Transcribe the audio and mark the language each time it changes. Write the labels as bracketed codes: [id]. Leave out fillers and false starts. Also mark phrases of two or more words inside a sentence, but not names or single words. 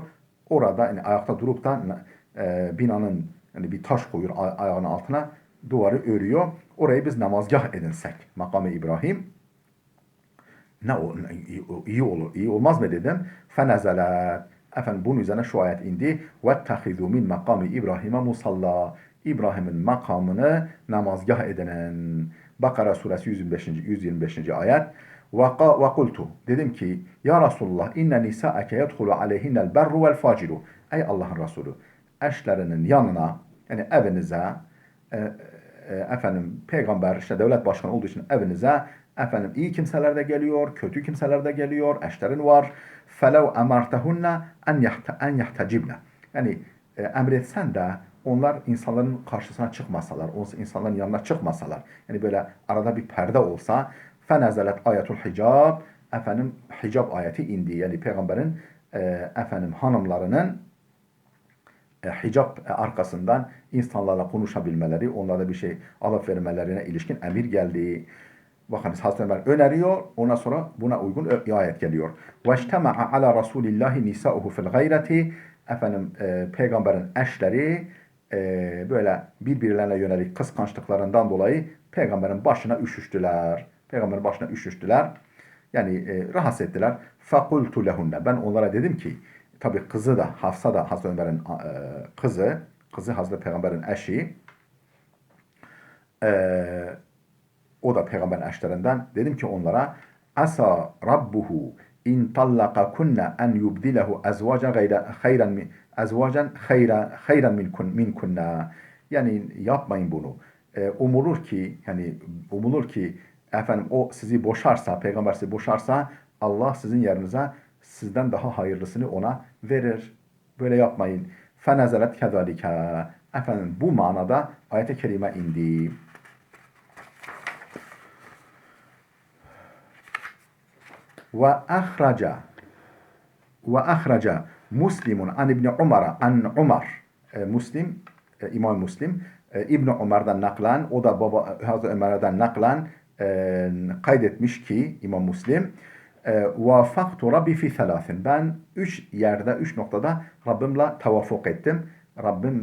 [tr] Orada yani ayakta durup da binanın, yani bir taş koyuyor ayağının altına, duvarı örüyor. Orayı biz namazgah edinsek, makamı İbrahim, iyi olur, iyi olmaz mı dedim. [ar] Fenezelet. [tr] Efendim bunun üzerine şu ayet indi. [ar] وَاتَّخِذُوا مِنْ مَقَامِ İbrahim'e musalla. [tr] İbrahim'in makamını namazgah edinen. Bakara suresi 125. ayet. وَقُلْتُ. Dedim ki, [ar] يا رسول الله، إن نساءك يدخل عليهن البر والفاجر. [tr] Ey Allah'ın Resulü, eşlerinin yanına, yani evinize, efendim peygamber, işte devlet başkanı olduğu için evinize, efendim iyi kimseler de geliyor, kötü kimseler de geliyor, eşlerin var. [ar] فَلَوْ اَمَرْتَهُنَّ اَنْ يَحْتَجِبْنَ. [tr] Yani emretsen de onlar insanların karşısına çıkmasalar, insanların yanına çıkmasalar, yani böyle arada bir perde olsa, [ar] فنزلت آية الحجاب, [tr] efendim hicab ayeti indi. Yani peygamberin efendim hanımlarının hicap arkasından insanlarla konuşabilmeleri, onlara bir şey alıp vermelerine ilişkin emir geldi. Bakınız Hazreti Ömer öneriyor, ondan sonra buna uygun ayet geliyor. [ar] وَاجْتَمَعَ عَلَى رَسُولِ اللّٰهِ نِسَاؤُهُ فِي الْغَيْرَةِ. [tr] Efendim peygamberin eşleri böyle birbirlerine yönelik kıskançlıklarından dolayı peygamberin başına üşüştüler. Peygamberin başına üşüştüler. Yani rahatsız ettiler. [ar] فَقُلْتُ لَهُنَّ. [tr] Ben onlara dedim ki, tabi kızı da, Hafsa da Hazreti Ömer'in kızı Hazreti Peygamber'in eşi, o da peygamberin eşlerinden. Dedim ki onlara, [ar] عسى ربه إن طلقكن أن يبدله أزواجا خيرا منكن. [tr] Yani yapmayın bunu. Umulur ki efendim o sizi boşarsa, peygamber sizi boşarsa, Allah sizin yerinize sizden daha hayırlısını ona verir. Böyle yapmayın. [ar] فنزلت كذلك. [tr] Efendim bu manada ayet-i kerime indi. [ar] وأخرج مسلم عن ابن عمر عن عمر [tr] Müslim, İmam Müslim İbn Ömer'den naklen, o da Hazreti Ömer'den naklen kaydetmiş ki İmam Müslim, [ar] وافقت ربي في ثلاث. [tr] Ben 3 noktada Rabbimle tevafuk ettim.